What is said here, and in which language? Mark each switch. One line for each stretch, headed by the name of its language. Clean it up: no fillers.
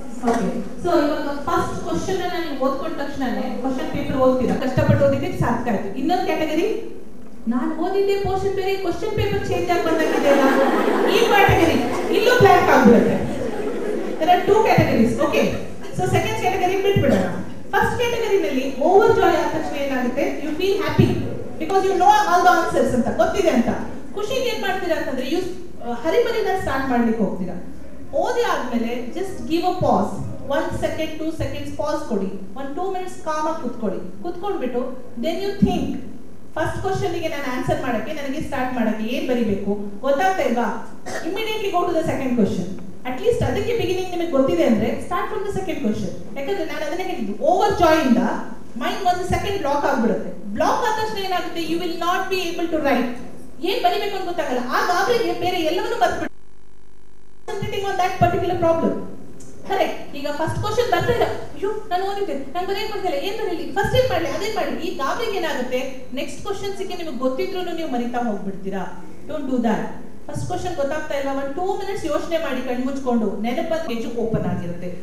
Kannada: Okay, so ಇವಾಗ first question ನೀವು ಓದ್ಕೊಂಡ ತಕ್ಷಣನೇ ಕ್ವೆಶ್ಚನ್ ಪೇಪರ್ ಓದ್ತೀರಾ, ಕಷ್ಟಪಟ್ಟು ಓದಿದ್ದಕ್ಕೆ ಸಾರ್ಥಕ ಆಯ್ತು. ಇನ್ನೊಂದು ಕ್ಯಾಟಗರಿ, ನಾನು ಓದಿದ್ದೆ ಪೋರ್ಷನ್ ಬೇರೆ, ಕ್ವೆಶ್ಚನ್ ಪೇಪರ್ ಚೇಂಜ್ ಆಗಿ ಬಂದಾಗಿದೆ ಅಲ್ಲ, ಈ ಕ್ಯಾಟಗರಿ ಇಲ್ಲೂ ಬ್ಲ್ಯಾಂಕ್ ಆಗ್ಬಿಡುತ್ತೆ.
English: there are two categories. Okay, so second category
Kannada: ಬಿಟ್ಬಿಡೋಣ. First ಕ್ಯಾಟಗರಿನಲ್ಲಿ over Joy ಆದ ತಕ್ಷಣ ಏನಾಗುತ್ತೆ,
English: you feel happy because you know all the answers
Kannada: ಅಂತ ಗೊತ್ತಿದೆ ಅಂತ. ಖುಷಿಗೆ ಏನ್ ಮಾಡ್ತೀರಾ ಅಂತಂದ್ರೆ ಯು ಹರಿಬರಿನ ಸ್ಟಾರ್ಟ್ ಮಾಡ್ಲಿಕ್ಕೆ ಹೋಗ್ತೀರಾ. ಓದಿ ಆದ್ಮೇಲೆ
English: just give a pause,
Kannada: 1 second 2 seconds pass ಕೊಡಿ, 1-2 minutes ಕಾಮ್ ಆಗಿ ಕುತ್ಕೊಂಡ್ಬಿಟ್ಟು
English: then you think
Kannada: first question ಗೆ ನಾನು ಆನ್ಸರ್ ಮಾಡಕ್ಕೆ ನನಗೆ ಸ್ಟಾರ್ಟ್ ಮಾಡಕ್ಕೆ ಏನ್ ಬರಿಬೇಕು ಗೊತ್ತಾಗ್ತಾ ಇಲ್ವಾ?
English: Immediately go to the second question. At least
Kannada: ಅದಕ್ಕೆ
English: beginning
Kannada: ನಿಮಗೆ ಗೊತ್ತಿದೆ ಅಂದ್ರೆ
English: Start from the second question.
Kannada: ಯಾಕಂದ್ರೆ ನಾನು ಅದನ್ನೇ ಹೇಳಿದ್ದು, ಓವರ್ ಜಾಯ್ ಇಂದ ಮೈಂಡ್ ಒಂದು ಸೆಕೆಂಡ್ ಬ್ಲಾಕ್ ಆಗ್ಬಿಡುತ್ತೆ. ಬ್ಲಾಕ್ ಆದ ತಕ್ಷಣ ಏನಾಗುತ್ತೆ,
English: You will not be able to write.
Kannada: ಏನ್ ಬರಿಬೇಕು ಅಂತ ಗೊತ್ತಾಗಲ್ಲ. ಆಗ ಅವರಿಗೆ ಬೇರೆ ಎಲ್ಲವನ್ನೂ ಬರ್ಬಿಡುತ್ತೆ.
English: Concentrating on that particular problem. Correct.
Kannada: ಈಗ ಫಸ್ಟ್ ಕ್ವಶನ್ ಬರ್ತಾ ಇಲ್ಲ, ಅಯ್ಯೋ ನಾನು ಓದಿದ್ದೆ, ನಾನು ಬರೆಯಕ್ಕೆ ಬರ್ತಿಲ್ಲ, ಏನ್ ಬರೀಲಿ, ಫಸ್ಟ್ ಏನ್ ಮಾಡ್ಲಿ ಅದೇ ಮಾಡಿ. ಈ ಗಾಬರಿಗೆ ಏನಾಗುತ್ತೆ, ನೆಕ್ಸ್ಟ್ ಕ್ವಶನ್ಸ್ಗೆ ನಿಮಗೆ ಗೊತ್ತಿದ್ರು ನೀವು ಮರಿತಾ ಹೋಗ್ಬಿಡ್ತೀರಾ.
English: Don't do that.
Kannada: First question ಗೊತ್ತಾಗ್ತಾ ಇಲ್ಲ, 1-2 minutes ಯೋಚನೆ ಮಾಡಿ ಕಣ್ಣು ಮುಚ್ಕೊಂಡು ನೆನಪು ಪೇಜ್ ಓಪನ್ ಆಗಿರುತ್ತೆ.